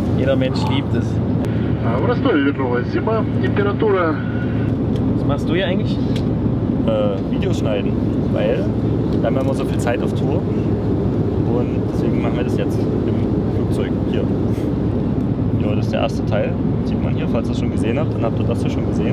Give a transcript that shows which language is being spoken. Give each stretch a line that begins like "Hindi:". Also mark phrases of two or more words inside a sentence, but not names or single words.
German: der Mensch liebt es.
Russian: В Ростове вернулась зима, температура.
German: Was machst du hier eigentlich? Videos schneiden, weil wir haben ja immer so viel Zeit auf Tour und deswegen machen wir das jetzt im Flugzeug hier. Ja, das ist der erste Teil, sieht man hier, falls ihr es schon gesehen habt, dann habt ihr das hier schon gesehen.